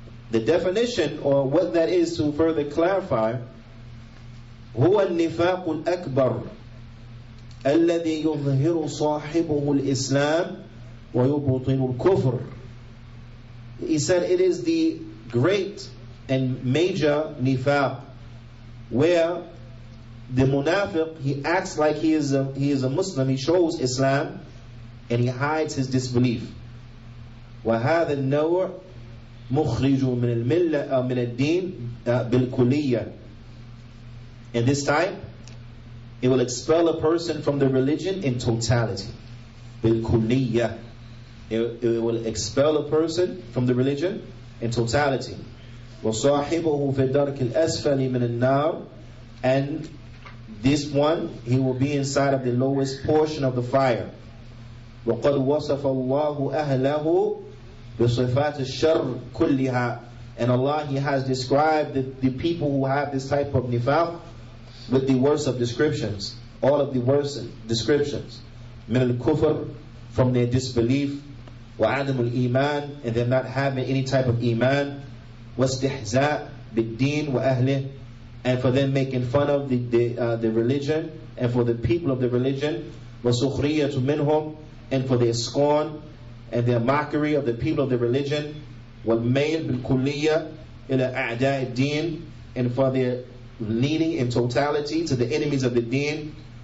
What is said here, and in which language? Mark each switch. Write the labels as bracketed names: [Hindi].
[English] The definition, or what that is, to further clarify, [Arabic] هو النفاق الأكبر الذي يظهر صاحبه الإسلام ويبطن الكفر. [English] He said it is the great and major nifaq, where the munafiq, he acts like he is a Muslim, he shows Islam, and he hides his disbelief. [Arabic] وهذا النوع مخرج من الملة من الدين بالكلية. [English] And this type, it will expel a person from the religion in totality. [Arabic] بالكلية. [English] It will expel a person from the religion in totality. [Arabic] وصاحبه في الدرك الأسفل من النار. [English] And this one, he will be inside of the lowest portion of the fire. [Arabic] وقد وصف الله أهله بصفات الشر كلها. [English] And Allah, He has described the people who have this type of nifaq with the worst of descriptions, all of the worst descriptions. [Arabic] من الكفر, [English] from their disbelief, [Arabic] وعدم الإيمان, [English] and they're not having any type of iman, [Arabic] واستهزاء بالدين وأهله, [English] and for them making fun of the religion and for the people of the religion, [Arabic] وسخرية منهم, [English] and for their scorn and their mockery of the people of the religion, [Arabic] والميل بالكلية إلى أعداء الدين, [English] and for their leading in totality to the enemies of the deen,